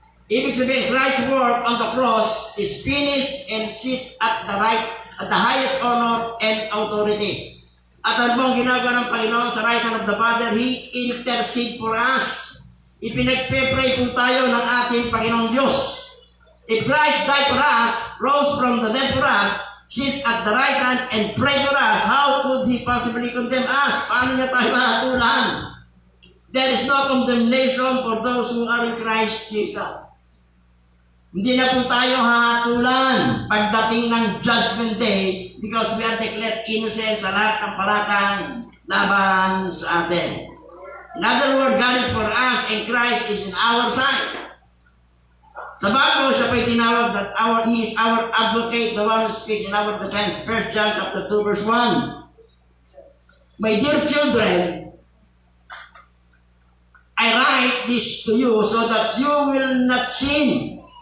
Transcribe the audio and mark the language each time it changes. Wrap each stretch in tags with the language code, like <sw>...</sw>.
<tl>Ibig sabihin,</tl> <en>Christ's work on the cross is finished and sits at the highest honor and authority.</en> <tl>At ano bang ginagawa ng Panginoon sa</tl> <en>right hand of the Father? He intercede for us.</en> <tl>Ipinagpe-pray po tayo ng ating Panginoong Diyos.</tl> <en>If Christ died for us, rose from the dead for us, sits at the right hand and pray for us, how could He possibly condemn us?</en> <tl>Paano niya tayo mahatulan?</tl> <en>There is no condemnation for those who are in Christ Jesus.</en> <tl>Hindi na po tayo hahatulan pagdating ng Judgment Day</tl> <en>because we are declared innocent</en> <tl>sa lahat ng paratang laban sa atin.</tl> <en>In other words, God is for us and Christ is in our side.</en> <tl>Sa Bible, siya pa'y tinawag</tl> <en>that He is our advocate, the one who speaks in our defense. 1 John chapter 2 verse 1. My dear children, I write this to you so that you will not sin.</en>